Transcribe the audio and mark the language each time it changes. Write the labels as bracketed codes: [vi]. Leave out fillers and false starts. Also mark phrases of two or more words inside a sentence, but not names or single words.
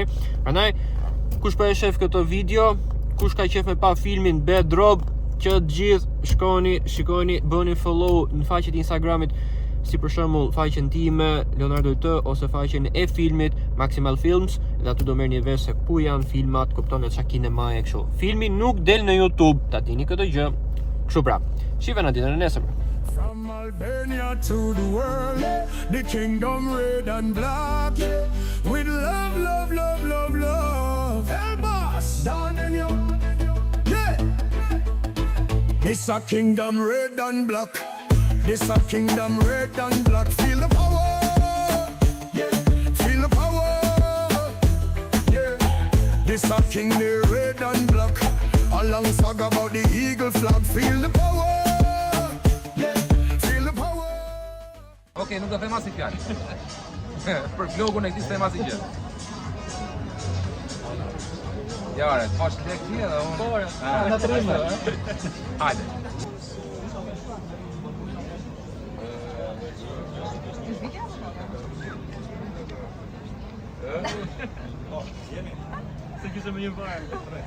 [sq] Prandaj kush po e shef këtë video, kush ka qef me pa filmin Bad Drop, që të gjithë shkoni, shikoni, bëni follow në faqet e Instagramit, si për shembull faqen time Leonardo T ose faqen e filmit Maximal Films, dhe aty do merrni vesh se ku janë filmat, kuptoni çka kinemaje kështu. Filmi nuk del në YouTube, ta dini këtë gjë. Kështu pra. Shihemi në ditën e nesërme. [en] From Albania to the world, the kingdom red and black, with love, love, love, love, love. El boss, down in your, yeah. It's a kingdom red and black. It's a kingdom red and black. Feel the power, yeah. Feel the power, yeah. This a king the red and black. A long saga about the eagle flag. Feel the power. [sq] Okej, nuk do them asnjë fjalë. Për vlogun e këtij s'tem asnjë gjë. Ja, ore, të fash lek ti edhe unë. Po, na trimë. Hajde. Se kishte më një varë.